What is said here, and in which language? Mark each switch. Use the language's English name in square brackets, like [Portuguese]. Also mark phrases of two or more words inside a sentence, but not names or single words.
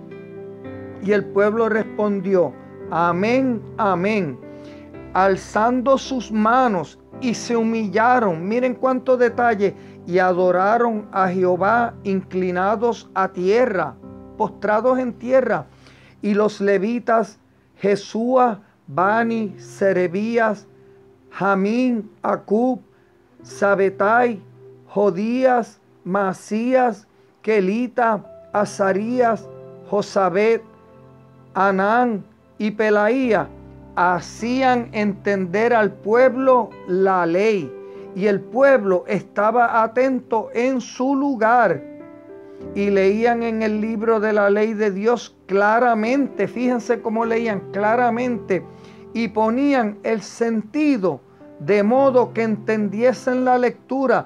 [Spanish] Y el pueblo respondió, amén, amén, alzando sus manos, y se humillaron. Miren cuánto detalle. Y adoraron a Jehová inclinados a tierra, postrados en tierra. Y los levitas, Jesúa, Bani, Serebías, Jamín, Acub, Sabetai, Jodías, Masías, Kelita, Azarías, Josabet, Anán y Pelaía hacían entender al pueblo la ley, y el pueblo estaba atento en su lugar, y leían en el libro de la ley de Dios claramente. Fíjense cómo leían claramente, y ponían el sentido de modo que entendiesen la lectura.